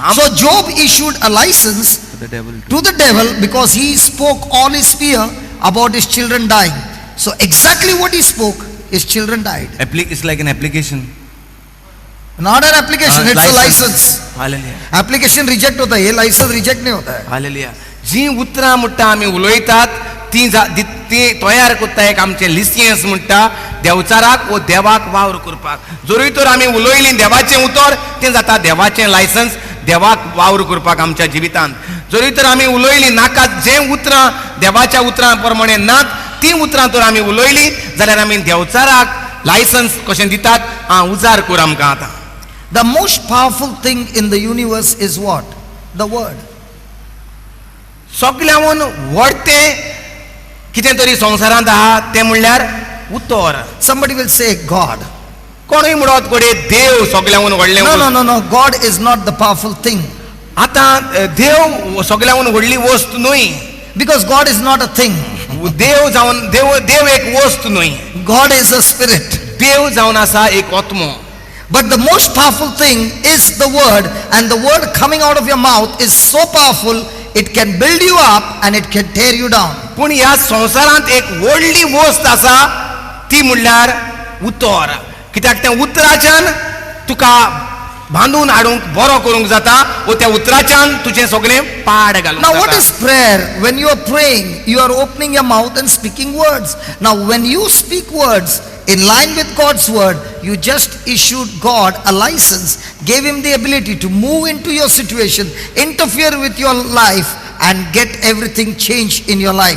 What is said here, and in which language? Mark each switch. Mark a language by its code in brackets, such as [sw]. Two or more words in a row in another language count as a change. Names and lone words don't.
[en] So Job issued a license The devil. to the devil because he spoke all his fear about his children dying. So exactly what he spoke, his children died. It's like an application. Not an application, it's a license. Hallelujah. Application reject [hi] होता है, ये [en] license reject [hi] नहीं होता है. [en] Hallelujah. [kok] जी उतरां म्हणटा आमी उलयतात ती तयार कोत्ता एक आमचें लिसियन्स म्हणटा देवचाराक वो देवाक वावर करपाक जरी तर आमी उलयलीं देवाचें उतर तें जाता देवाचें लायसन्स देवाक वावर करपाक आमच्या जिवितांत जरी तर आमी उलयलीं नाका जें उतरां देवाच्या उतरां प्रमाणे नात ती उतरां तर आमी उलयलीं जाल्यार आमी देवचाराक लायसन्स कशें दितात उजार कर आमकां आतां. [en] The most powerful thing in the universe is what? The word. [kok] सगळ्यावन व्हडतें कितें तरी संवसारांत आहा तें म्हणल्यार उतर. [en] Somebody will say God. [kok] कोणूय म्हणत कोडे देव सगळ्यावन व्हडलें. [en] No. God is not the powerful thing. [kok] आतां देव सगळ्यावन व्हडली वस्त न्हय. [en] Because God is not a thing. [kok] देव जावन देव एक वस्त न्हय. [en] God is a spirit. [kok] देव जावन आसा एक आत्मो. [en] But the most powerful thing is the word, and the word coming out of your mouth is so powerful, it can build you up and it can tear you down. [kok] पूण ह्या संवसारांत एक व्हडली वस्त आसा ती म्हणल्यार उतर. कित्याक त्या उतराच्यान तुका बांदून हाडूंक बरो करूंक जाता, व त्या उतराच्यान तुजें सगळें पाड घालूंक [en] Now what [kok] जाता. [en] is prayer? When you are praying, you are opening your mouth and speaking words. Now when you speak words in line with God's word, you just issued God a license, gave him the ability to move into your situation, interfere with your life and get everything changed in your life.